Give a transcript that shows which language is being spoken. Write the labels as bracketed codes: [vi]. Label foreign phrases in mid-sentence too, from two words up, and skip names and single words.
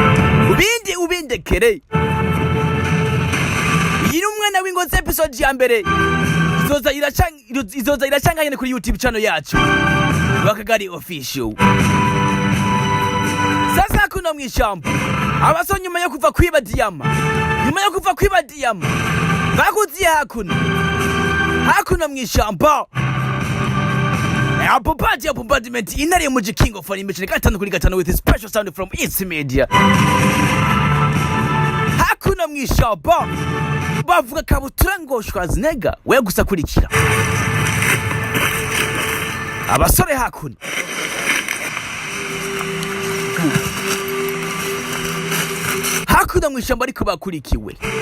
[rn] Iyi umwana w'Ingozi episode ya mbere izoza iracanganye kuri YouTube channel yacu Wakagali official. Sasa kuno mw'ishamba abaso nyuma yo kuva kwiba diyama bakuziye hakuno mw'ishamba bombardment inari mu King of Animation 5 [en] with a special sound from East Media. [rn] Hakuno mw'ishamba bavuga kabutura ngo Schwarzenegger we gusa kurikira abasore hakuno mw'ishamba ariko bakurikiwe.